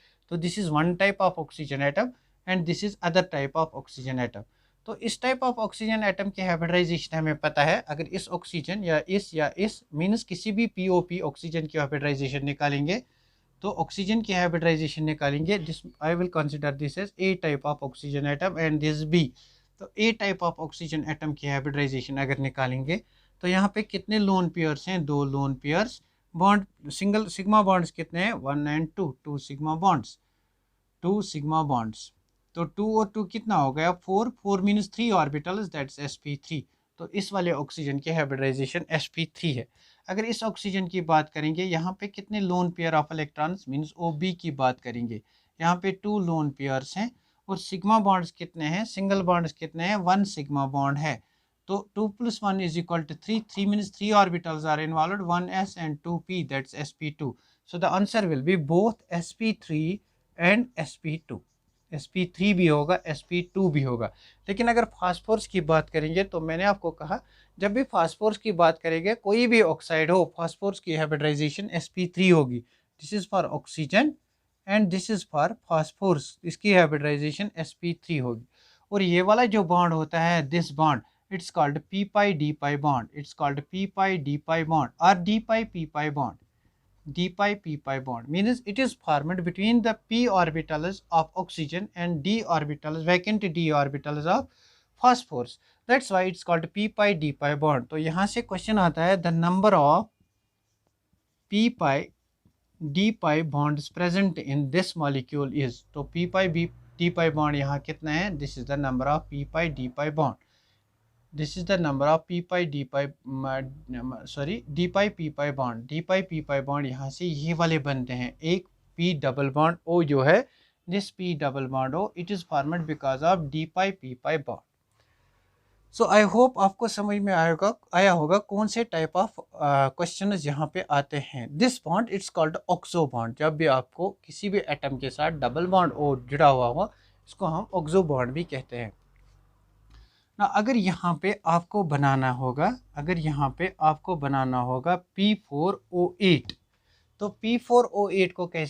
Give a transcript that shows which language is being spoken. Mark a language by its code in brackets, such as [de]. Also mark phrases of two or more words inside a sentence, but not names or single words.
[en] तो this is one type of oxygen atom and this is other type of oxygen atom. [hi] तो इस [en] type of oxygen atom [hi] की हाइब्रिडाइजेशन हमें पता है. अगर इस ऑक्सीजन या इस मीन्स किसी भी POP ऑक्सीजन की हाइब्रिडाइजेशन निकालेंगे तो ऑक्सीजन की हाइब्रिडाइजेशन निकालेंगे. [en] this I will consider this as A type of oxygen atom and this B. [hi] तो [en] A type of oxygen atom [hi] की हाइब्रिडाइजेशन अगर निकालेंगे तो यहाँ पे कितने [en] lone pairs [hi] हैं. [en] 2 lone pairs. bond single sigma bonds [hi] कितने हैं 1 and 2. [en] 2 sigma bonds. 2 sigma bonds. [hi] तो 2 और 2 कितना हो गया 4. [en] 4 means 3 orbitals, that's sp3. [hi] तो इस वाले ऑक्सीजन की हाइब्रिडाइजेशन sp3 है. अगर इस ऑक्सीजन की बात करेंगे यहाँ पे कितने [en] lone pair of electrons means OB [hi] की बात करेंगे. यहाँ पे 2 [en] lone pairs [hi] हैं. और [en] sigma bonds [hi] कितने हैं, [en] single bonds [hi] कितने हैं 1 [en] sigma bond [hi] है. [en] तो 2 + 1 = 3. 3 means 3 orbitals are involved, 1s and 2p, that's sp2. so the answer will be both sp3 and sp2. [hi] sp3 भी होगा, sp2 भी होगा. लेकिन अगर फास्फोरस की बात करेंगे तो मैंने आपको कहा जब भी फास्फोरस की बात करेंगे कोई भी ऑक्साइड हो फास्फोरस की हाइब्रिडाइजेशन sp3 होगी. [en] this is for oxygen and this is for phosphorus. [hi] इसकी हाइब्रिडाइजेशन sp3 होगी. और ये वाला जो बॉन्ड होता है [en] this bond it's called p pi d pi bond. it's called p pi d pi bond and d pi p pi bond. d pi p pi bond means it is formed between the p orbitals of oxygen and d orbitals, vacant d orbitals of phosphorus. That's why it's called p pi d pi bond. [hi] तो यहाँ से क्वेश्चन आता है [en] the number of p pi d pi bonds present in this molecule is. [hi] तो p pi d pi bond यहाँ कितना है. [en] This is the number of p pi d pi bond. This is the number of p pi d pi d pi p pi bond. d pi p pi bond [hi] यहाँ से ये वाले बनते हैं. एक [en] p double bond O [hi] जो है [en] this p double bond O it is formed because of d pi p pi bond. so I hope [hi] आपको समझ में आया होगा कौन से [en] type of question [hi] यहाँ पे आते हैं. [en] this bond it's called oxo bond. [hi] जब भी आपको किसी भी एटम के साथ [en] double bond O [hi] जुड़ा हुआ होगा इसको हम [en] oxo bond [hi] भी कहते हैं ना. अगर यहाँ पे आपको बनाना होगा P4O8 तो P4O8 को कैसे बनाओगे.